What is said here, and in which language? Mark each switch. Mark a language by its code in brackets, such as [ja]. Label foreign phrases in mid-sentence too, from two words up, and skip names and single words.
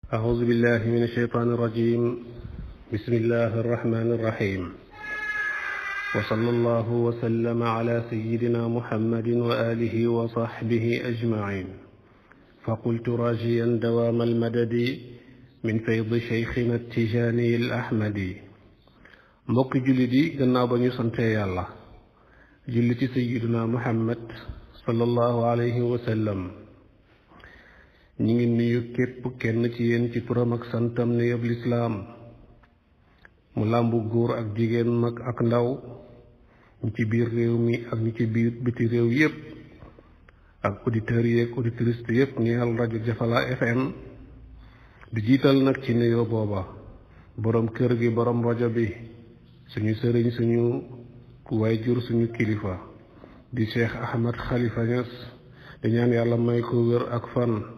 [ar] أعوذ بالله من الشيطان الرجيم بسم الله الرحمن الرحيم وصلى الله وسلم على سيدنا محمد وآله وصحبه أجمعين فقلت راجيا دوام المدد من فيض شيخنا التجاني الأحمدي [wo] mbokki jullit yi gannaaw ba ñu sante yàlla julli ci sayyiduna Muhammad [ar] صلى الله عليه وسلم [wo] ñi ngi nuyu képp kenn ci yéen ci turam ak santam ne yëpp lislaam mu làmbu góor ak jigéen mag ak ndaw ñi ci biir réew mi ak ñi ci biir biti réew yépp ak auditeurs yi ak auditrices yépp ñeel rajo Jafala FM di jiital nag ci nuyoo booba boroom kër gi boroom rajo bi suñu sëriñ suñu waayjur suñu kilifa di Cheikh Ahmad Khalifa Niass di ñaan yàlla may ko wér ak fan.